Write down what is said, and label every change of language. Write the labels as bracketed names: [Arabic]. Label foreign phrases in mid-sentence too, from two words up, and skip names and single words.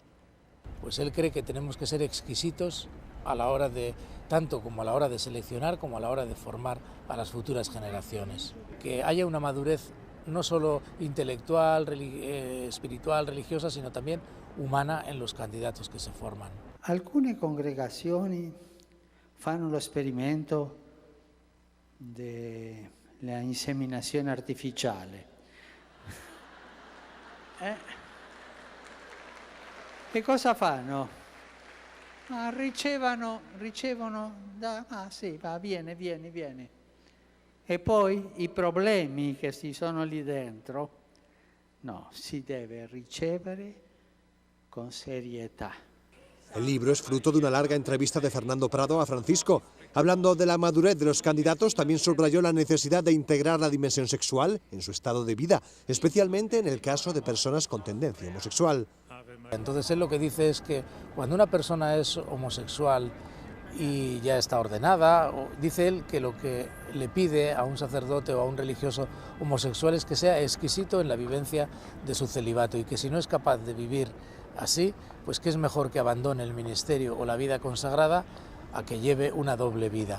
[Spanish] Pues él cree que tenemos que ser exquisitos a la hora de, tanto como a la hora de seleccionar como a la hora de formar a las futuras generaciones. Que haya una madurez no solo intelectual, espiritual, religiosa, sino también umana en los candidatos que se forman. [Italian] Alcune congregazioni fanno lo esperimento della inseminazione artificiale. Che cosa fanno? Ricevono sì, va, vieni. E poi i problemi che ci sono lì dentro, no, si deve ricevere con serietà. [Spanish] El libro es fruto de una larga entrevista de Fernando Prado a Francisco. Hablando de la madurez de los candidatos, también subrayó la necesidad de integrar la dimensión sexual en su estado de vida, especialmente en el caso de personas con tendencia homosexual. Entonces él lo que dice es que cuando una persona es homosexual y ya está ordenada, dice él que lo que le pide a un sacerdote o a un religioso homosexual es que sea exquisito en la vivencia de su celibato y que si no es capaz de vivir así, pues que es mejor que abandone el ministerio o la vida consagrada a que lleve una doble vida.